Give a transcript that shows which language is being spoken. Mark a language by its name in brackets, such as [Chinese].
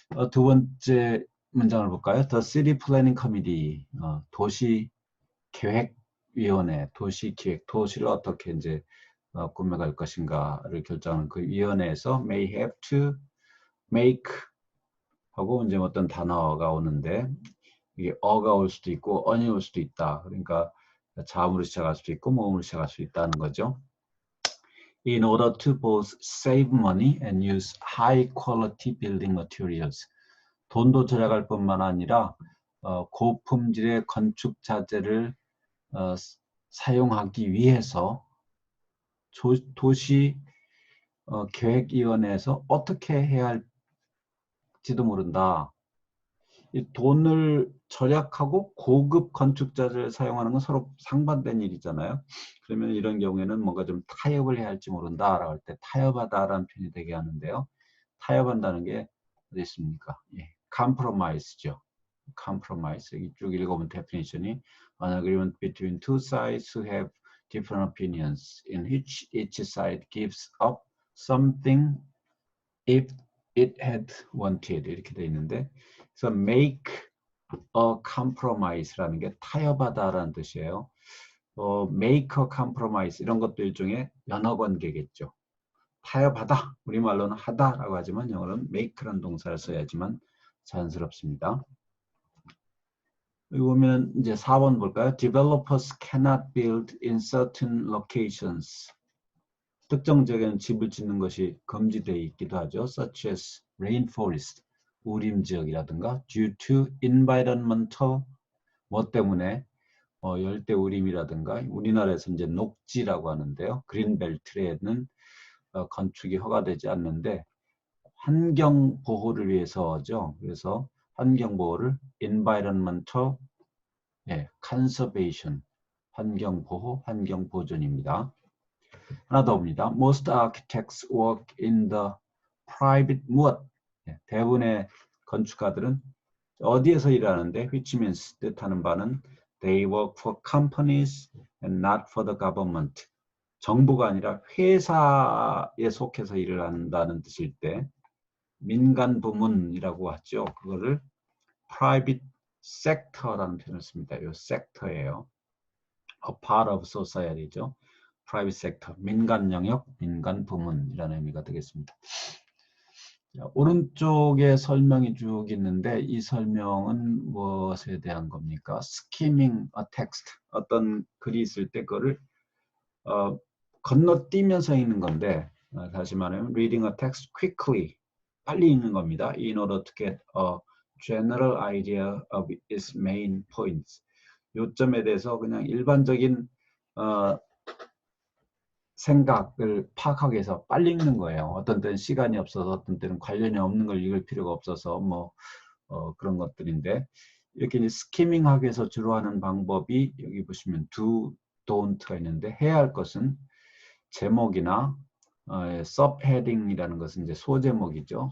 [Korean] 두 번째 문장을 볼까요? [English] The City Planning Committee, [Korean] 도시계획위원회, 도시기획, 도시를 어떻게 이제 꾸며갈 것인가를 결정하는 그 위원회에서 [English] may have to make [Korean] 하고 이제 어떤 단어가 오는데 이게 어가 올 수도 있고 on이 올 수도 있다. 그러니까 자음으로 시작할 수도 있고 모음으로 시작할 수 있다는 거죠. [English] In order to both save money and use high quality building materials. [Korean] 돈도 절약할 뿐만 아니라 고품질의 건축 자재를 사용하기 위해서 도시 계획위원회에서 어떻게 해야 할지도 모른다. 이 돈을 절약하고 고급 건축자재를 사용하는 건 서로 상반된 일이잖아요. 그러면 이런 경우에는 뭔가 좀 타협을 해야 할지 모른다라고 할 때 타협하다라는 표현이 되게 하는데요. 타협한다는 게 어디 있습니까? 예, compromise죠. [English] compromise. [Korean] 여기 쭉 읽어보면 definition이 [English] an agreement between two sides who have different opinions in which each side gives up something if it had wanted [Korean] 이렇게 돼 있는데 그래서 [English] make a compromise [Korean] 라는 게 타협하다라는 뜻이에요. [English] make a compromise [Korean] 이런 것도 일종의 연어관계겠죠. 타협하다 우리말로는 하다라고 하지만 영어로는 make라는 동사를 써야지만 자연스럽습니다. 여기 보면 이제 4번 볼까요? [English] Developers cannot build in certain locations. [Korean] 특정 지역에는 집을 짓는 것이 금지되어 있기도 하죠. [English] Such as rainforest, [Korean] 우림 지역이라든가 [English] due to environmental, [Korean] 뭐 때문에 열대 우림이라든가 우리나라에서 이제 녹지라고 하는데요. 그린벨트에는 건축이 허가되지 않는데 환경 보호를 위해서죠. 그래서 환경 보호를 [English] environmental, conservation, [Korean] 환경 보호, 환경 보존입니다. 하나 더 봅니다. [English] Most architects work in the private [Korean] 무엇? 대부분의 건축가들은 어디에서 일하는데 [English] which means [Korean] 뜻하는 바는 [English] they work for companies and not for the government. [Korean] 정부가 아니라 회사에 속해서 일을 한다는 뜻일 때 민간 부문이라고 하죠. 그거를 [English] private sector [Korean] 라는 표현을 씁니다. 이 sector예요. [English] a part of society [Korean] 죠. [English] private sector, [Korean] 민간 영역, 민간 부문이라는 의미가 되겠습니다. 자, 오른쪽에 설명이 쭉 있는데 이 설명은 무엇에 대한 겁니까? [English] skimming a text, [Korean] 어떤 글이 있을 때 그거를 건너뛰면서 읽는 건데 다시 말하면 [English] reading a text quickly, [Korean] 빨리 읽는 겁니다. [English] In order to get a general idea of its main points. [Korean] 요점에 대해서 그냥 일반적인 생각을 파악하기 위해서 빨리 읽는 거예요. 어떤 때는 시간이 없어서 어떤 때는 관련이 없는 걸 읽을 필요가 없어서 그런 것들인데 이렇게 이제 스키밍하기 위해서 주로 하는 방법이 여기 보시면 do, don't가 있는데 해야 할 것은 제목이나 subheading이라는 것은 이제 소제목이죠.